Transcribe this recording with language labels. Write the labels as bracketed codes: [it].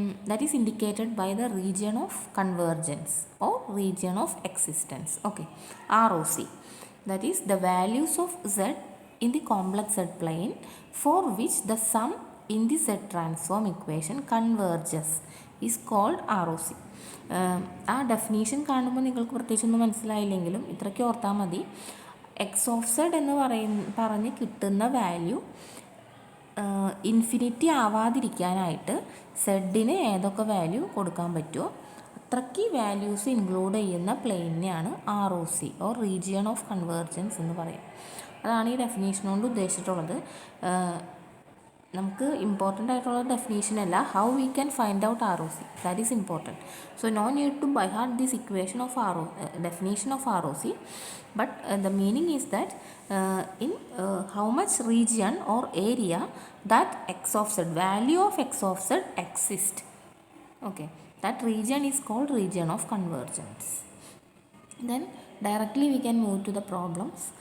[en] That is indicated by the region of convergence or region of existence. Okay, ROC, that is the values of Z in the complex Z plane for which the sum in the Z transform equation converges is called ROC. [ml] ആ definition കാണുമ്പോൾ നിങ്ങൾക്ക് പ്രത്യേകിച്ചൊന്നും മനസ്സിലായില്ലെങ്കിലും ഇത്രയ്ക്ക് ഓർത്താൽ മതി. X of Z എന്ന് പറഞ്ഞ് കിട്ടുന്ന വാല്യൂ ഇൻഫിനിറ്റി ആവാതിരിക്കാനായിട്ട് സെഡിന് ഏതൊക്കെ വാല്യൂ കൊടുക്കാൻ പറ്റുമോ അത്രയ്ക്ക് വാല്യൂസ് ഇൻക്ലൂഡ് ചെയ്യുന്ന പ്ലെയിനെയാണ് ROC or region of convergence എന്ന് പറയും. അതാണ് ഈ ഡെഫിനേഷൻ കൊണ്ട് ഉദ്ദേശിച്ചിട്ടുള്ളത്. നമുക്ക് ഇമ്പോർട്ടൻ്റ് ആയിട്ടുള്ള ഡെഫിനേഷൻ അല്ല, [en] How we can find out ROC, that is important. So no need to by heart this equation of definition of ROC, but the meaning is that in how much region or area that x of z, value of x of z exists. Okay, that region is called region of convergence. Then directly we can move to the problems.